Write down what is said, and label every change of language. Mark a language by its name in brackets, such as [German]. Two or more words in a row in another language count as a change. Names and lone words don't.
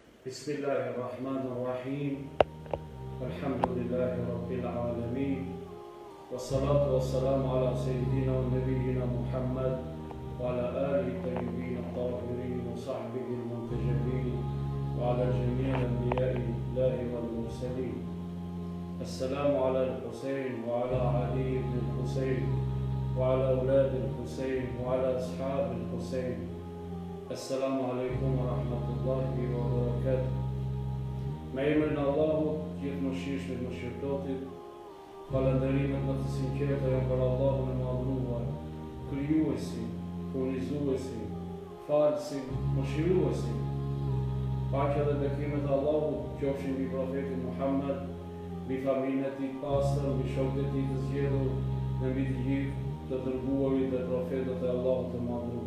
[Arabic] بسم الله الرحمن الرحيم الحمد لله رب العالمين والصلاة والسلام على سيدنا ونبينا محمد وعلى آله الطيبين الطاهرين وصحبه المنتجبين وعلى جميع أنبياء الله والمرسلين. السلام على الحسين وعلى علي بن الحسين وعلى أولاد الحسين وعلى أصحاب الحسين. السلام عليكم ورحمة الله وبركاته. [Albanian] Me emrin e Allahut, gjithë mëshirshmit mëshirëtotit, falënderimet më të sinqerta janë për Allahun e madhruar, krijuesin, furnizuesin, falësin, mëshiruesin. Paqja dhe bekimet e Allahut qofshin mbi profetin Muhammed, mbi familjen e tij të pastër, mbi shokët e tij të zgjedhur dhe mbi të gjithë të dërguarit dhe profetët e Allahut të madhruar.